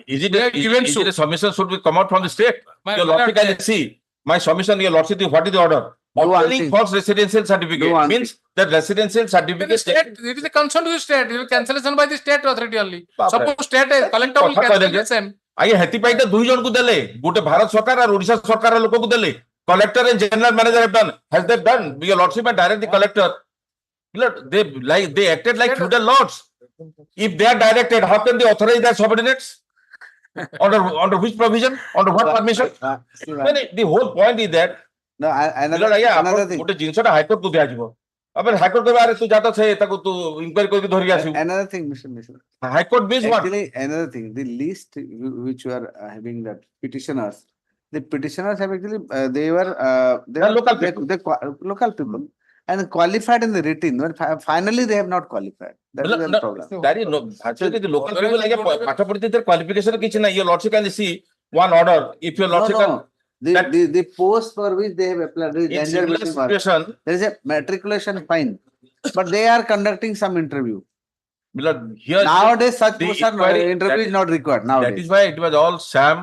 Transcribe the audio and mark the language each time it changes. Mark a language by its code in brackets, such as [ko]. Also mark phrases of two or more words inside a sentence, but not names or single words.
[en] Is it a submission should be come out from the state? Your lordship can see my submission. Your lordship, what is the order? Obtaining false residential certificate means that residential certificate. It is a concern to the state. It is cancellation by the state authority only. Suppose state collector will cancel the same. [or] ଆଜ୍ଞା ହେତିପାଇଁ ତ ଦୁଇ ଜଣକୁ ଦେଲେ ଗୋଟେ ଭାରତ ସରକାର ଆଉ ଓଡିଶା ସରକାର ଲୋକକୁ ଦେଲେ [en] collector and general manager have done. Has they done? Your lordship and direct the collector. They acted like feudal lords. If they are directed, how can they authorize their subordinates? Under which provision? Under what permission? The whole point is that no, another thing. [or] ଗୋଟେ ଜିନିଷଟା ହାଇକୋର୍ଟ କୁ ଦିଆଯିବ अब ହାଇକୋର୍ଟ କହିବ ଆରେ ତୁ ଯାତ ସେ ତାକୁ ତୁ ଇନକ୍ୱାରି କରିକି ଧରିକି ଆସିବୁ [en] another thing Mr. ହାଇକୋର୍ଟ means what? Actually, another thing, the list which you are having, that petitioners, the petitioners have actually they were they are local people and qualified in the written, but finally they have not qualified. That is the problem. That is no actually the local people like [or] ପାଠ ପଢିతే [en] their qualification [or] କିଛି ନାହିଁ. [en] Your lordship can see one order. If your lordship can the post for which they have applied, there is a matriculation fine, but they are conducting some interview. Here, nowadays such interview is not required nowadays. That is why it was all sham.